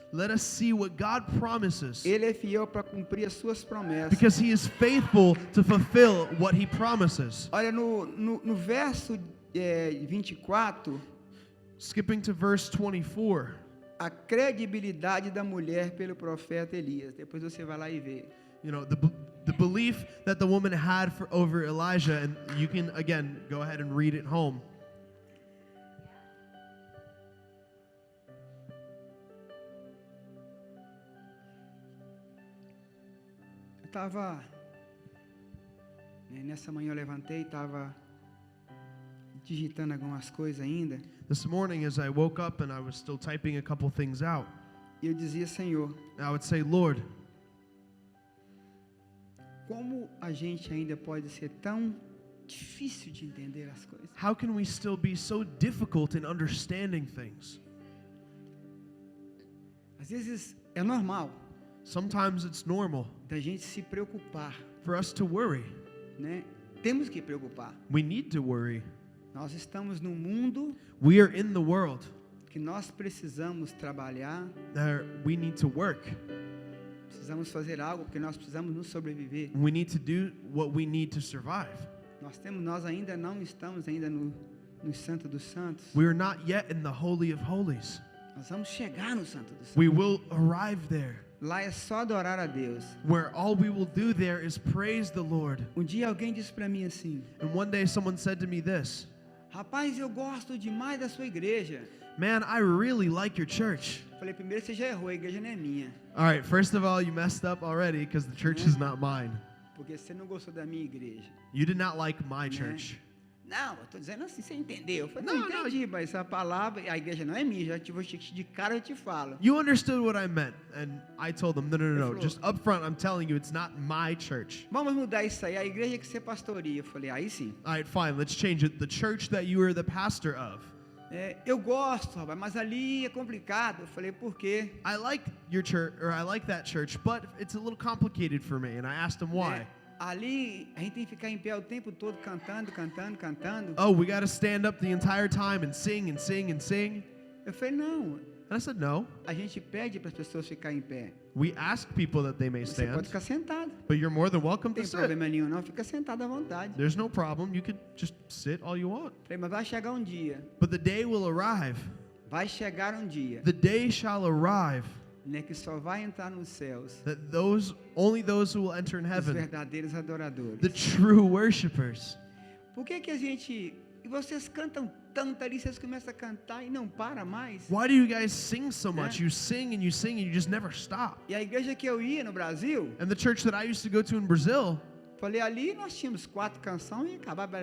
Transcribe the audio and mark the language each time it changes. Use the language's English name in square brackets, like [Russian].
[English] Let us see what God promises, [Portuguese] Ele é fiel para cumprir as suas promessas. [English] because he is faithful to fulfill what he promises. [Portuguese] Olha, no verso 24, [English] Skipping to verse 24, [Portuguese] a credibilidade da mulher pelo profeta Elias. Depois você vai lá e vê. [English] you know, the belief that the woman had over Elijah, and you can again go ahead and read it home. [Portuguese] Nessa manhã eu levantei e estava digitando algumas coisas ainda. [English] This morning, as I woke up and I was still typing a couple things out, [Portuguese] E eu dizia, Senhor, [English] I would say, Lord, [Portuguese] como a gente ainda pode ser tão difícil de entender as coisas? [English] how can we still be so difficult in understanding things? [Portuguese] Às vezes é normal [English] Sometimes it's normal [Portuguese] da gente se preocupar, [English] for us to worry. [Portuguese] né? Temos que preocupar. [English] We need to worry. [Portuguese] Nós estamos num mundo [English] We are in the world. [Portuguese] que nós precisamos trabalhar, [English] We need to work. [Portuguese] precisamos fazer algo porque nós precisamos nos sobreviver. [English] We need to do what we need to survive. [Portuguese] Nós ainda não estamos ainda no Santo dos Santos. [English] We are not yet in the Holy of Holies. [Portuguese] Nós vamos chegar no Santo dos Santos. [English] We will arrive there, [Portuguese] Lá é só adorar a Deus. [English] where all we will do there is praise the Lord. [Portuguese] Dia alguém disse para mim assim: [English] And one day someone said to me this, [Portuguese] Rapaz, eu gosto demais da sua igreja. [English] man, I really like your church. [Portuguese] Falei, primeiro você já errou, a igreja não é minha. [English] All right, first of all, you messed up already because the church is not mine. [Portuguese] Porque você não gostou da minha igreja. [English] You did not like my church. [Portuguese] Não, eu estou dizendo assim, você entendeu? Eu falei, Não, não, entendi, mas essa palavra, a igreja não é minha, já te vou de cara eu te falo. [English] You understood what I meant. And I told them, no. [Portuguese] Ele [English] Just up front, I'm telling you, it's not my church. [Portuguese] Vamos mudar isso aí, a igreja que você pastoreia. Eu falei, aí sim. [English] All right, fine, let's change it. The church that you are the pastor of. [Portuguese] Eu gosto, rapaz, mas ali é complicado. Eu falei, por quê? [English] I like your church, or I like that church, but it's a little complicated for me. And I asked him why. [Portuguese] Ali a gente tem que ficar em pé o tempo todo cantando. [English] Oh, we got to stand up the entire time and sing and sing and sing. [Portuguese] Eu falei, não. [English] And I said, no. [Portuguese] A gente pede para as pessoas ficarem em pé. [English] We ask people that they may [Portuguese] Você pode [English] stand, [Portuguese] ficar sentado. [English] but you're more than welcome [Portuguese] Não [English] to [Portuguese] tem [English] sit. [Portuguese] problema nenhum, não. Fica sentado à vontade. [English] There's no problem. You could just sit all you want. [Portuguese] Falei, mas vai chegar um dia. [English] But the day will arrive. [Portuguese] Vai chegar um dia, [English] The day shall arrive [Portuguese] né, que só vai entrar nos céus [English] that only those who will enter in [Portuguese] os [English] heaven, [Portuguese] verdadeiros adoradores. [English] the true worshipers. [Portuguese] Por que a gente... E vocês cantam tanto ali, vocês começam a cantar e não para mais. [English] Why do you guys sing so much? Yeah. You sing and you sing and you just never stop. [Portuguese] E a igreja que eu ia no Brasil, [English] And the church that I used to go to in Brazil, [Portuguese] falei, ali nós tínhamos 4 canções e acabava.